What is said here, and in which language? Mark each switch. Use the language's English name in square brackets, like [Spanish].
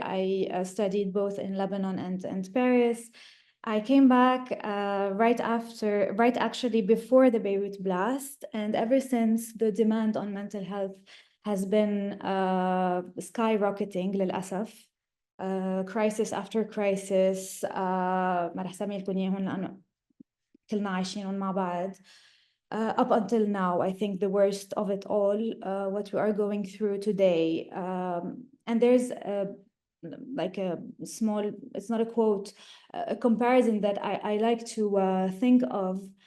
[English] I studied both in Lebanon and Paris. I came back right actually before the Beirut blast. And ever since, the demand on mental health has been skyrocketing [Arabic] للأسف. [English] Crisis after crisis. [Arabic] ما رح سمي لكم إياهم لأنه كلنا عايشينهم مع بعض. [English] Up until now, I think the worst of it all, what we are going through today. And there's like a small, it's not a quote, a comparison that I like to think of.